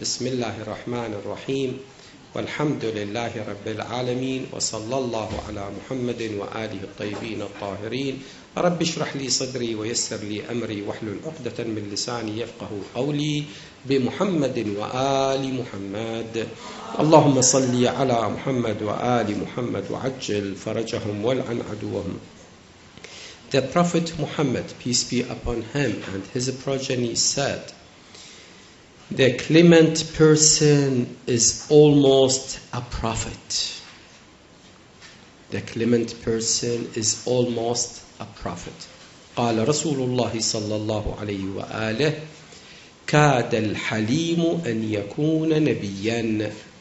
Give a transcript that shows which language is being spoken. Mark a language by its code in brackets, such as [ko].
[ar] بسم الله الرحمن الرحيم، والحمد لله رب العالمين، وصلى الله على محمد وآله الطيبين الطاهرين. رب اشرح لي صدري ويسر لي أمري واحلل عقدة من لساني يفقه قولي بمحمد وآل محمد. اللهم صل على محمد وآل محمد وعجل فرجهم والعن عدوهم. [en] The Prophet Muhammad, peace be upon him, and his progeny said, the clement person is almost a prophet. The clement person is almost a prophet. [ar] قال رسول الله صلى الله عليه وآله كاد الحليم أن يكون نبيا.